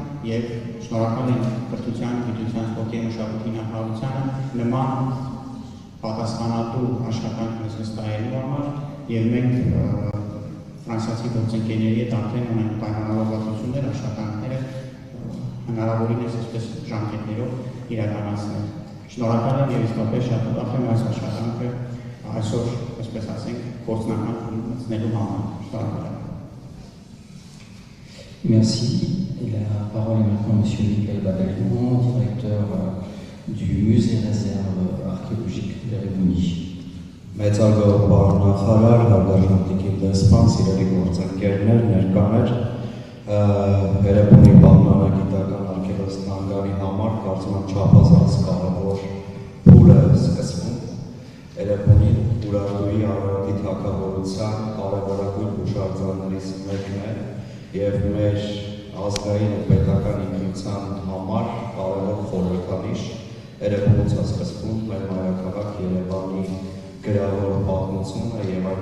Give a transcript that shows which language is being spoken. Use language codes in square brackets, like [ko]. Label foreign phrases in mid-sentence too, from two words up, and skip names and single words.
[hy] եւ շնորհակալ եմ կրթության, գիտության, սպորտի եւ մշակույթի նախարարությանը նման պատասխանատու աշխատանք մեզ վստահելու համար եւ մենք ֆրանսիացի գործընկերների հետ արդեն ունենք պայմանավորվածություններ, աշխատանքները հնարավորինս այսպես ժամկետներով իրականացնել։ Շնորհակալ եմ եւ իսկապես շատ ուրախ եմ այս աշխատանքը այսօր, այսպես ասենք, գործնական ունենալու համար։ Շնորհակալ եմ։ [fr] Merci. Et la parole est maintenant à M. Michael Babalion, directeur du musée réserve archéologique de Erebouni. [hy] Մեծարգո պարոն նախարար, հարգարժան տիկին դեսպան, սիրելի գործընկերներ, ներկաներ, Էրեբունի բանվանագիտական արգելոստանգանի համար կարծում եմ չափազանց կարևոր փուլ է սկսվում։ Էրեբունի Ուրարտուի արարատի թագավորության կարևորագույն հուշարձաններից մեկն է եւ մեր ազգային ու պետական ինքնության համար կարևոր խորհրդանիշ։ Էրեբունից է սկսվում մեր մայրաքաղաք Երևանի գրավոր պատմությունը եւ այն